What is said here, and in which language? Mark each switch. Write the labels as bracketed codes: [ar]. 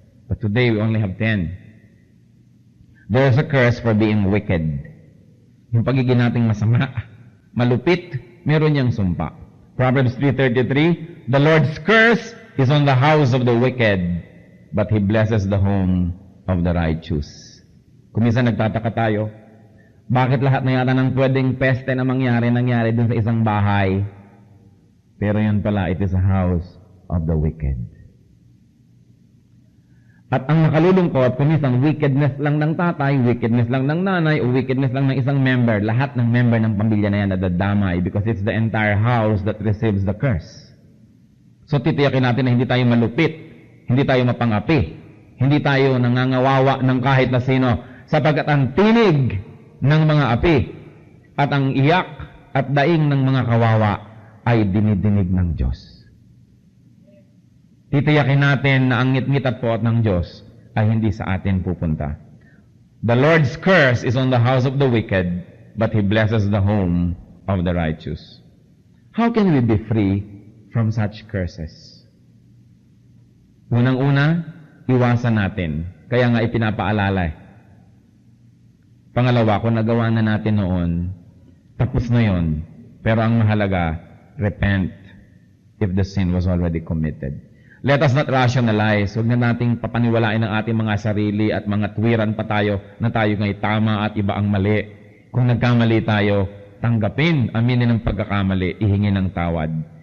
[en] But today we only have 10. There is a curse for being wicked. [tl] Yung pagiging nating masama, malupit, meron niyang sumpa. [en] Proverbs 3:33, the Lord's curse is on the house of the wicked, but He blesses the home of the righteous. [tl] Kung minsan nagtataka tayo, bakit lahat na yata ng pwedeng peste na nangyari dun sa isang bahay? Pero yun pala, [en] it is a house of the wicked. [tl] At ang nakalulungkot, kung minsan wickedness lang ng tatay, wickedness lang ng nanay, o wickedness lang ng isang member, lahat ng member ng pamilya na yan nadadamay [en] because it's the entire house that receives the curse. [tl] So titiyakin natin na hindi tayo malupit, hindi tayo mapangapi, hindi tayo nangangawawa ng kahit na sino, sapagkat ang tinig ng mga api at ang iyak at daing ng mga kawawa ay dinidinig ng Diyos. Titiyakin natin na ang ngit-ngit at poot ng Diyos ay hindi sa atin pupunta. [en] The Lord's curse is on the house of the wicked, but He blesses the home of the righteous. How can we be free from such curses? [tl] Unang-una, iwasan natin. Kaya nga ipinapaalala. Pangalawa, kung nagawa na natin noon, tapos na yon. Pero ang mahalaga, [en] repent if the sin was already committed. Let us not rationalize. [tl] Huwag na nating papaniwalain ang ating mga sarili at mga tuwiran pa tayo na tayo nga'y tama at iba ang mali. Kung nagkamali tayo, tanggapin, aminin ang pagkakamali, ihingi ng tawad.